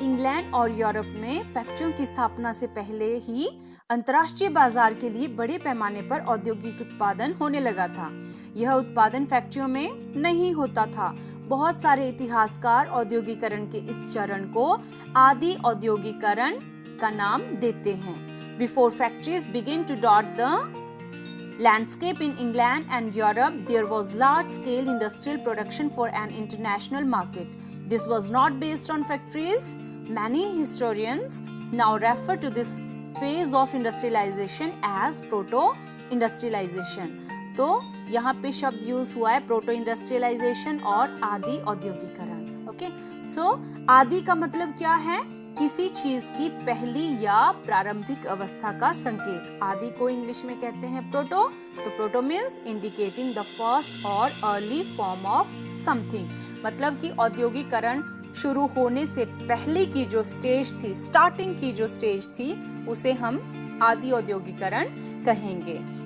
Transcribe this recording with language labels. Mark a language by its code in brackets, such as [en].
[hi] England और Europe में फैक्ट्रियों की स्थापना से पहले ही अंतर्राष्ट्रीय बाजार के लिए बड़े पैमाने पर औद्योगिक उत्पादन होने लगा था। यह उत्पादन फैक्ट्रियों में नहीं होता था। बहुत सारे इतिहासकार औद्योगिकरण के इस चरण को आदि औद्योगिकरण का नाम देते हैं। [en] Before factories began to dot the landscape in England and Europe, there was large-scale industrial production for an international market. This was not based on factories. Many historians now refer to this phase of industrialization as proto-industrialization. [hi] तो यहाँ पे शब्द use हुआ है proto industrialisation और आदि औद्योगिकरण। Okay, सो आदि का मतलब क्या है? किसी चीज की पहली या प्रारंभिक अवस्था का संकेत। आदि को इंग्लिश में कहते हैं प्रोटो। तो [en] proto means indicating the first or early form of something, [hi] मतलब कि औद्योगिकरण शुरू होने से पहले की जो स्टेज थी, स्टार्टिंग की जो स्टेज थी, उसे हम आदि औद्योगिकरण कहेंगे।